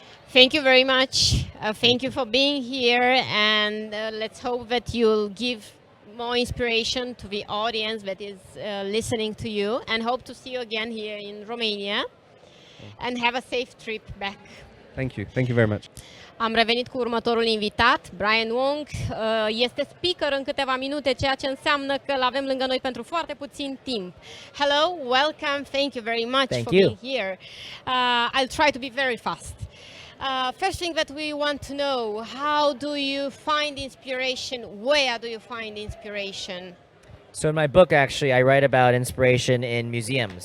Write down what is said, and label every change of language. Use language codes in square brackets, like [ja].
[en] Thank you very much. Thank you for being here, and let's hope that you'll give more inspiration to the audience that is listening to you, and hope to see you again here in Romania, and have a safe trip back. Thank you. Thank you very much. [ro] Am revenit cu următorul invitat, Brian Wong. Este speaker în câteva minute, ceea ce înseamnă că îl avem lângă noi pentru foarte puțin timp. [en] Hello, welcome, thank you very much for being here. I'll try to be very fast. First thing that we want to know, how do you find inspiration? Where do you find inspiration? So in my book, actually, I write about inspiration in museums.